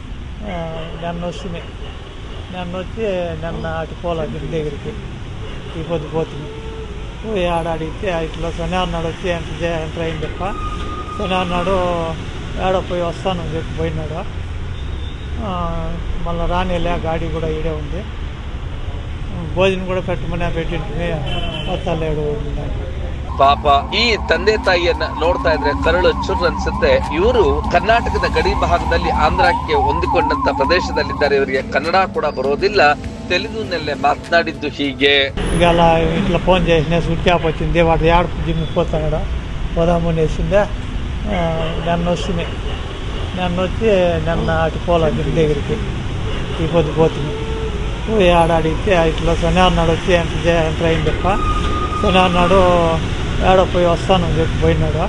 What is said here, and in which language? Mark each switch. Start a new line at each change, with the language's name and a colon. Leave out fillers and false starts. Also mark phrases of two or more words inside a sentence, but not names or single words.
Telugu: నన్ను వచ్చి అటు పోలే జిమ్ దగ్గరికి ఈ పోతుంది పోయి అడిగితే ఇట్లా శనివారం నాడు వచ్చి ఎంటర్ అయింది తప్ప శనివారం నాడు ఏడో పోయి వస్తానని చెప్పి పోయినాడు. మళ్ళీ రానిలే గాడి కూడా ఈడే ఉంది, భోజనం కూడా పెట్టింటుంది వస్తలేడు.
Kannada: ಪಾಪ ಈ ತಂದೆ ತಾಯಿಯನ್ನ ನೋಡ್ತಾ ಇದ್ರೆ ಕರಳು ಚುರ್ ಅನ್ಸುತ್ತೆ. ಇವರು ಕರ್ನಾಟಕದ ಗಡಿ ಭಾಗದಲ್ಲಿ ಆಂಧ್ರಕ್ಕೆ ಹೊಂದಿಕೊಂಡಂತ ಪ್ರದೇಶದಲ್ಲಿದ್ದಾರೆ. ಇವರಿಗೆ ಕನ್ನಡ ಕೂಡ ಬರೋದಿಲ್ಲ, ತೆಲುಗುನಲ್ಲೇ ಮಾತನಾಡಿದ್ದು ಹೀಗೆ.
Telugu: ಈಗ ఇట్లా ఫోన్ చేసిన స్విచ్ ఆఫ్ వచ్చింది. వాడు జిమ్కి పోతాడు పోదాము అనేసిందే. నన్ను వచ్చి అటు పోలే జిమ్ దగ్గరికి ఈ పోతుంది పోయి అడిగితే ఇట్లా శనివారం నాడు వచ్చి ఎంటర్ అయింది తప్ప శనివారం నాడు ఏడో పోయి వస్తానని చెప్పి పోయినాడు.